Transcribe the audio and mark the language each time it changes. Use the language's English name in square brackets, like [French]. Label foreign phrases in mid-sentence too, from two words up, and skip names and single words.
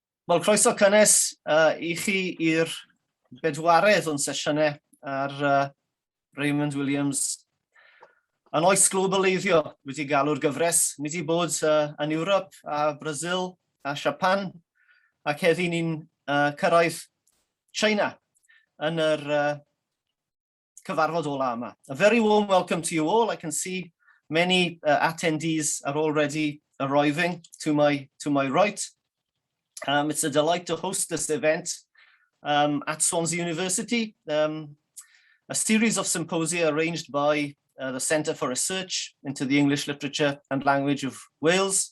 [Welsh] Wel, croeso cynnes I chi i'r bedwaredd o'n sesiynau ar Raymond Williams. Yn oes globaleiddio wedi galw'r gyfres, ni wedi bod yn Ewrop a Brazil a Japan, ac heddi ni'n cyrraedd China yn yr cyfarfod ola yma. [English] A very warm welcome to you all. I can see many attendees are already arriving to my right. It's a delight to host this event at Swansea University, a series of symposia arranged by the Centre for Research into the English Literature and Language of Wales.